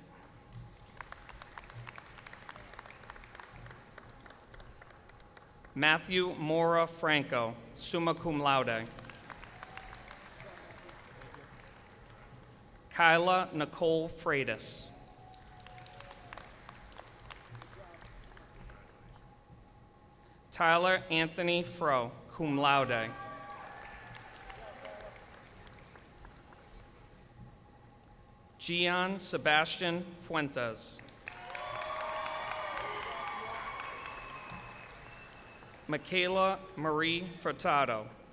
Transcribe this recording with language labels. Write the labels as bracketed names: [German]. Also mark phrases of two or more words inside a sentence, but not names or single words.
[English] Matthew Mora Franco, [Latin] summa cum laude. [English] Kyla Nicole Freitas. Tyler Anthony Fro, [Latin] cum laude. [English] Gian Sebastian Fuentes. Michaela Marie Furtado.